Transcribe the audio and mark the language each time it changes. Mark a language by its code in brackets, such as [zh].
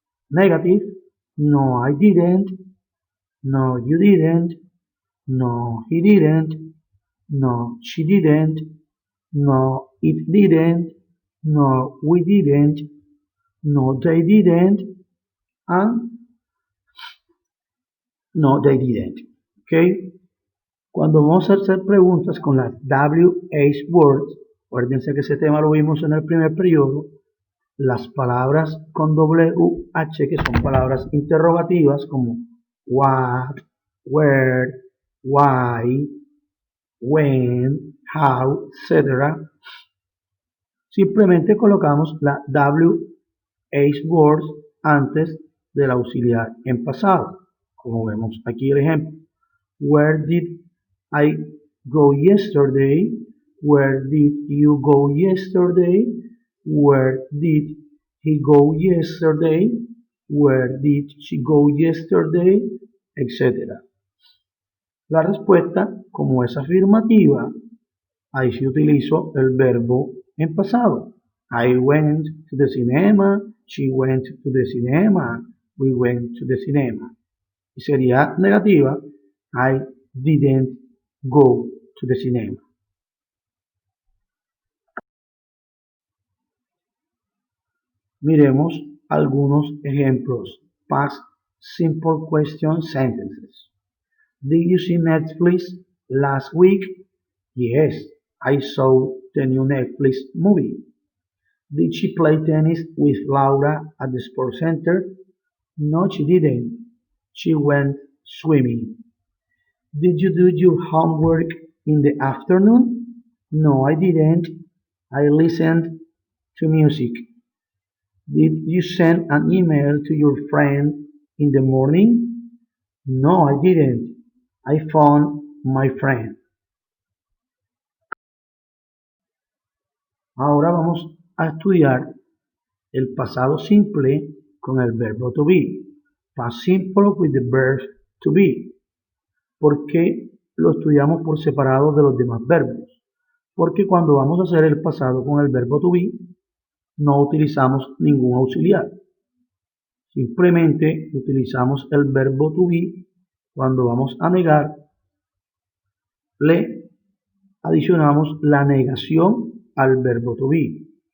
[en] Negative, no, I didn't, no, you didn't, no, he didn't, no, she didn't, no, it didn't, no, we didn't, no, they didn't, and no, they didn't. [es] ¿Ok? Cuando vamos a hacer preguntas con las WH words, acuérdense que ese tema lo vimos en el primer periodo, las palabras con WH, que son palabras interrogativas como what, where, why, when, how, etc. Simplemente colocamos la WH words antes del auxiliar en pasado, como vemos aquí el ejemplo. [en] Where did I go yesterday? Where did you go yesterday? Where did he go yesterday? Where did she go yesterday? [es] Etcétera. La respuesta, como es afirmativa, ahí sí utilizo el verbo en pasado. [en] I went to the cinema, she went to the cinema, we went to the cinema. [es] Y sería negativa, [en] I didn't go to the cinema. [es] Miremos algunos ejemplos. [en] Past simple question sentences. Did you see Netflix last week? Yes, I saw the new Netflix movie. Did she play tennis with Laura at the sports center? No, she didn't. She went swimming. Did you do your homework in the afternoon? No, I didn't. I listened to music. Did you send an email to your friend in the morning? No, I didn't. I phoned my friend. [es] Ahora vamos a estudiar el pasado simple con el verbo to be. [en] Past simple with the verb to be. [es] ¿Por qué lo estudiamos por separado de los demás verbos? Porque cuando vamos a hacer el pasado con el verbo to be, no utilizamos ningún auxiliar. Simplemente utilizamos el verbo to be cuando vamos a negar, le adicionamos la negación al verbo to be.